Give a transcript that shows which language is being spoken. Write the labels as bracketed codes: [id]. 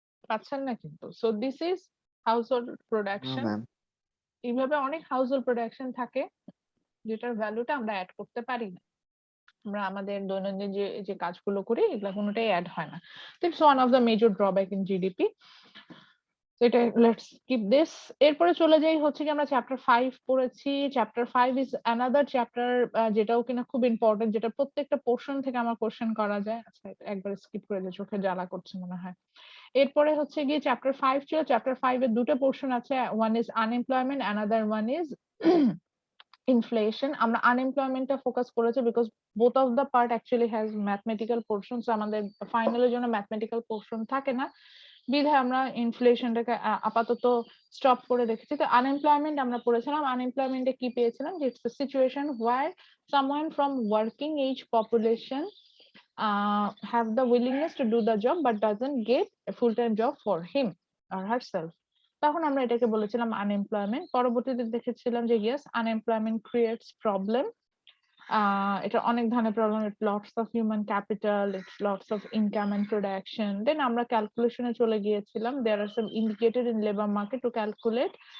[bn] পাচ্ছেন না কিন্তু। [en] so this is household [bn] না [en] Production. Ma'am. [bn] এইভাবে অনেক হাউসহোল্ড প্রোডাকশন থাকে যেটার ভ্যালুটা আমরা এড করতে পারি না। আমরা আমাদের দৈনন্দিন যে কাজগুলো করি এগুলা কোনটাই এড হয় না। [en] That's one of the major drawback in GDP. এটা let's keep this. [bn] এরপরে চলে যাই হচ্ছে কি আমরা চ্যাপ্টার 5 পড়েছি। [en] chapter 5 is another chapter [bn] যেটাও কিনা খুব ইম্পর্টেন্ট, যেটা প্রত্যেকটা পোরশন থেকে আমার কোশ্চেন করা যায়। আচ্ছা এটা একবার স্কিপ করে দিই, চোখে জ্বালা করছে মনে হয়। এরপরে হচ্ছে গিয়ে চ্যাপ্টার 5 ছিল। চ্যাপ্টার 5 এর দুটো পোরশন আছে। [en] One is unemployment, another one is inflation. [bn] আমরা আনএমপ্লয়মেন্টটা ফোকাস করেছি [en] Because both of the part actually has mathematical portions. [bn] আমাদের ফাইনালের জন্য ম্যাথমেটিক্যাল পোরশন থাকে না, বিধায় আমরা ইনফ্লেশনটাকে আপাতত স্টপ করে রেখেছি। তো আনএমপ্লয়মেন্ট আমরা পড়েছিলাম। আনএমপ্লয়মেন্টে কি পেয়েছিলাম যে [en] It's a situation where someone from working age population have the willingness to do the job but doesn't get a full-time job for him or herself. [bn] তখন আমরা এটাকে বলেছিলাম আনএমপ্লয়মেন্ট। পরবর্তীতে দেখেছিলাম যে [en] Yes unemployment creates problem. [bn] এটা অনেক ধরনের problem, [en] Lots of human capital, it's lots of income and production. Then [bn] আমরা ক্যালকুলেশনে চলে গিয়েছিলাম। [en] There are some indicated in labour market to calculate.